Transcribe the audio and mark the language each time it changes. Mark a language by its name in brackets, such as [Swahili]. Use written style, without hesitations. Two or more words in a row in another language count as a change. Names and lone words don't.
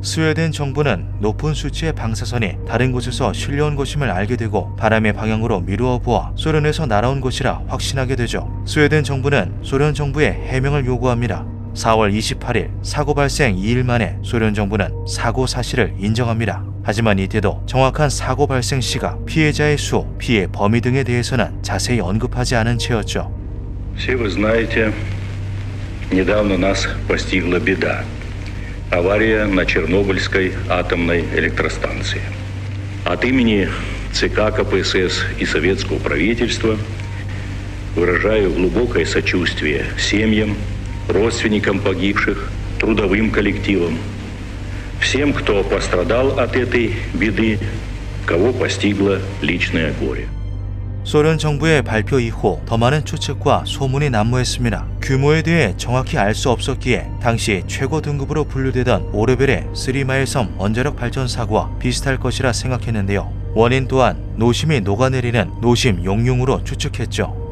[Korean] 스웨덴 정부는 높은 수치의 방사선이 다른 곳에서 실려온 것임을 알게 되고 바람의 방향으로 미루어 보아 소련에서 날아온 것이라 확신하게 되죠. 스웨덴 정부는 소련 정부에 해명을 요구합니다. 4월 28일 사고 발생 2일 만에 소련 정부는 사고 사실을 인정합니다. 하지만 이때도 정확한 사고 발생 시각, 피해자의 수, 피해 범위 등에 대해서는 자세히 언급하지 않은 채였죠. [Russian] Все вы знаете, недавно нас постигла беда. Авария на Чернобыльской атомной электростанции. От имени ЦК КПСС и советского правительства выражаю глубокое сочувствие семьям, родственникам погибших, трудовым коллективам, всем, кто пострадал от этой беды, кого постигло личное горе. [Korean] 소련 정부의 발표 이후 더 많은 추측과 소문이 난무했습니다. 규모에 대해 정확히 알 수 없었기에 당시 최고 등급으로 분류되던 5레벨의 3마일섬 원자력 발전 사고와 비슷할 것이라 생각했는데요. 원인 또한 노심이 녹아내리는 노심 용융으로 추측했죠.